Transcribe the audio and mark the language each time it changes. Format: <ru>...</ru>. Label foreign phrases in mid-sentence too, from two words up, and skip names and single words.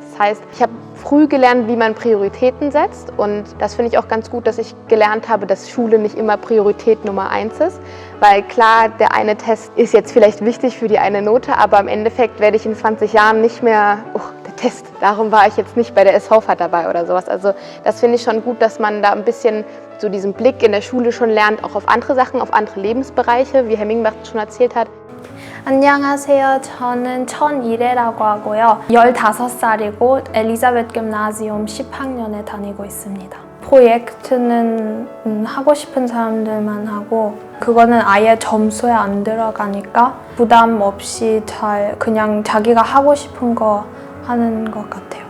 <de>Das heißt, ich habe früh gelernt, wie man Prioritäten setzt, und das finde ich auch ganz gut, dass ich gelernt habe, dass Schule nicht immer Priorität Nummer 1 ist, weil klar, der eine Test ist jetzt vielleicht wichtig für die eine Note, aber im Endeffekt werde ich in 20 Jahren nicht mehr, der Test, darum war ich jetzt nicht bei der SV-Fahrt dabei oder sowas. Also das finde ich schon gut, dass man da ein bisschen so diesen Blick in der Schule schon lernt, auch auf andere Sachen, auf andere Lebensbereiche, wie Herr Mingbach schon erzählt hat.</de> <ko>안녕하세요. 저는 천이래라고 하고요. 15살이고 엘리자베트 김나지움 10학년에 다니고 있습니다. 프로젝트는 하고 싶은 사람들만 하고 그거는 아예 점수에 안 들어가니까 부담 없이 잘 그냥 자기가 하고 싶은 거 하는 것 같아요.</ko>